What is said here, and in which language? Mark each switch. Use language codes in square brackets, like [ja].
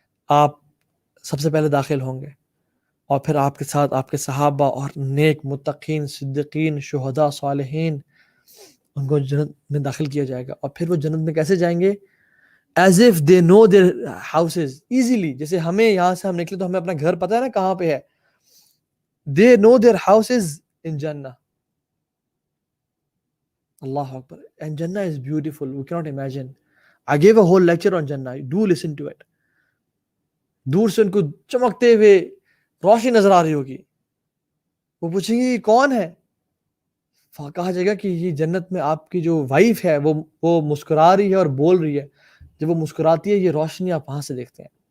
[ur] آپ سب سے پہلے داخل ہوں گے، اور پھر آپ کے ساتھ آپ کے صحابہ اور نیک متقین صدیقین شہداء صالحین، ان کو جنت میں داخل کیا جائے گا۔ اور پھر وہ جنت میں کیسے جائیں گے؟ [en] as if they know their houses easily, [ur] جیسے ہمیں یہاں سے ہم نکلے تو ہمیں اپنا گھر پتہ ہے نا کہاں پہ ہے، [en] They know their houses in جنہ۔ [ur] اللہ اکبر، [en] and Jannah is beautiful, we cannot imagine. I gave a whole lecture on Jannah, do listen to it. [ur] دور سے ان کو چمکتے ہوئے روشنی نظر آ رہی ہوگی، وہ پوچھیں گے یہ کون ہے؟ کہا جائے گا کہ یہ جنت میں آپ کی جو وائف ہے وہ مسکرا رہی ہے اور بول رہی ہے، جب وہ مسکراتی ہے یہ روشنی آپ وہاں سے دیکھتے ہیں،